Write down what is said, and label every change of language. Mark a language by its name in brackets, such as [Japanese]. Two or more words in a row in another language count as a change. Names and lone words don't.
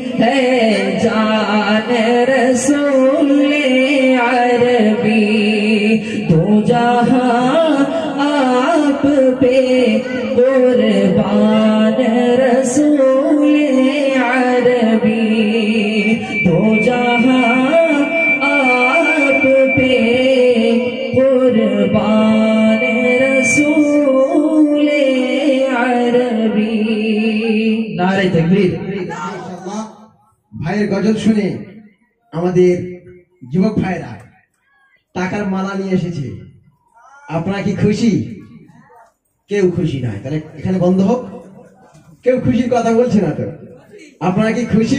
[Urdu] ہے جان رسول عربی تو جہاں آپ پہ قربان رسول عربی تو جہاں آپ پہ قربان رسول عربی نعرۂ تکبیر. [Bangla] ভাইয়ের গজল শুনে আমাদের যুবক ভাইরা টাকার মালা নিয়ে এসেছে। আপনারা কি খুশি? কেউ খুশি নয়, তাহলে এখানে বন্ধ হোক। কেউ খুশির কথা বলছে না তো। আপনারা কি খুশি?